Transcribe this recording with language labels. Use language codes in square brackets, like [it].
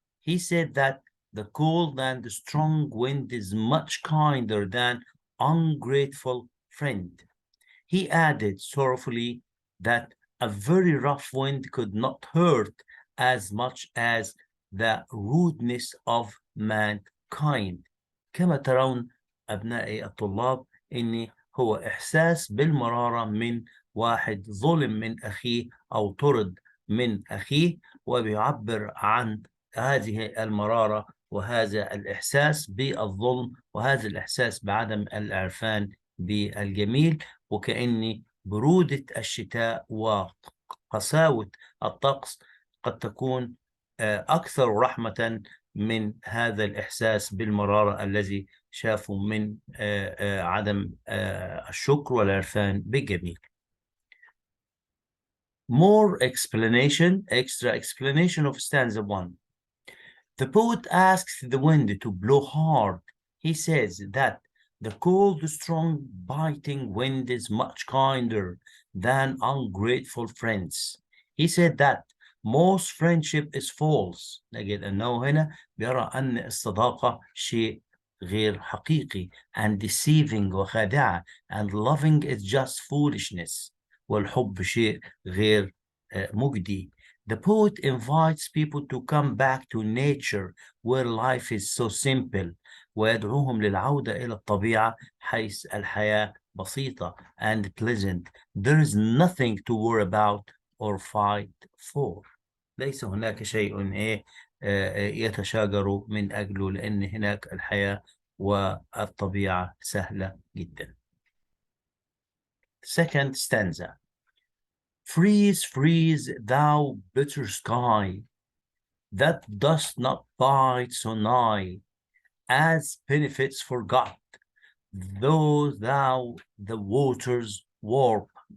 [en] He said that the cold and strong wind is much kinder than ungrateful friend. He added sorrowfully that a very rough wind could not hurt as much as the rudeness of mankind. [ar] كما ترون أبنائي الطلاب إن هو إحساس بالمرارة من واحد ظلم من أخيه أو طرد من أخيه، وبيعبر عن هذه المرارة وهذا الإحساس بالظلم وهذا الإحساس بعدم الإعفان بالجميل، وكأن برودة الشتاء وقساوة الطقس قد تكون أكثر رحمة من هذا الإحساس بالمرارة الذي شافوا من عدم الشكر والعرفان بالجميل. [en] More explanation, extra explanation of stanza 1. The poet asks the wind to blow hard. He says that the cold, strong, biting wind is much kinder than ungrateful friends. He said that most friendship is false. [ar] نجد أنه هنا بيرى أن الصداقة شيء غير حقيقي [en] and deceiving [ar] وخادعة [en] and loving is just foolishness [ar] والحب شيء غير مجدي. [en] The poet invites people to come back to nature where life is so simple [ar] ويدعوهم للعودة إلى الطبيعة حيث الحياة بسيطة [en] and pleasant. There is nothing to worry about or fight for. [ar] ليس هناك شيء يتشاجر من أجله لأن هناك الحياة والطبيعة سهلة جدا. [en] Second stanza. Freeze, freeze, thou bitter sky, that dost not bite so nigh, as benefits forgot, though thou the waters warp.